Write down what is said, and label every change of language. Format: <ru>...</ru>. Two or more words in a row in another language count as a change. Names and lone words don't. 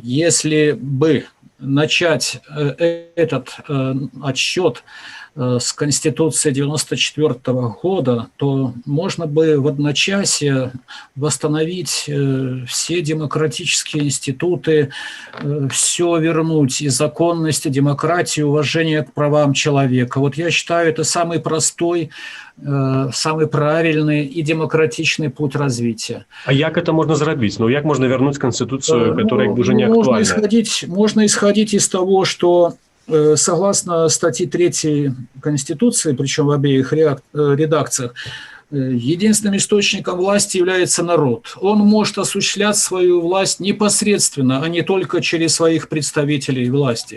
<ru>Если бы начать этот отсчет с Конституции 1994 года, то можно бы в одночасье восстановить все демократические институты, все вернуть, и законность, и демократию, уважение к правам человека. Вот я считаю, это самый простой, самый правильный и демократичный путь развития.</ru> <be>А як</be> <ru>это можно</ru> <be>зрабіць? Ну як можна вярнуць канстытуцыю,</be> <ru>которая уже не Можно актуальна? можно исходить из того, что согласно статье 3 Конституции, причем в обеих редакциях, единственным источником власти является народ. Он может осуществлять свою власть непосредственно, а не только через своих представителей власти.</ru>